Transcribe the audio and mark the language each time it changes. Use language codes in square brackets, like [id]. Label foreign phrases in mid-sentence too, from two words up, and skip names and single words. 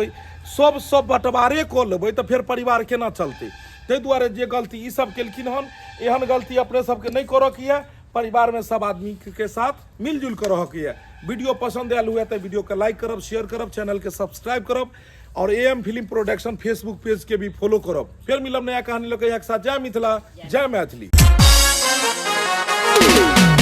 [mai] सब बंटवारे क लेबै तऽ फेर परिवार केना चलतै ताहि दुआरे जे गलती ई सब केलखिन हन एहन गलती अपने सबके नहीं करऽ के यऽ परिवार में सब आदमी के साथ मिलजुल कर रह के वीडियो पसंद आयल हुए तो वीडियो के लाइक करब शेयर करब चैनल के सब्सक्राइब करब और AM फिल्म प्रोडक्शन फेसबुक पेज के भी फॉलो करब फिर मिलब नया कहानी लेके एक साथ जय मिथिला जय मैथिली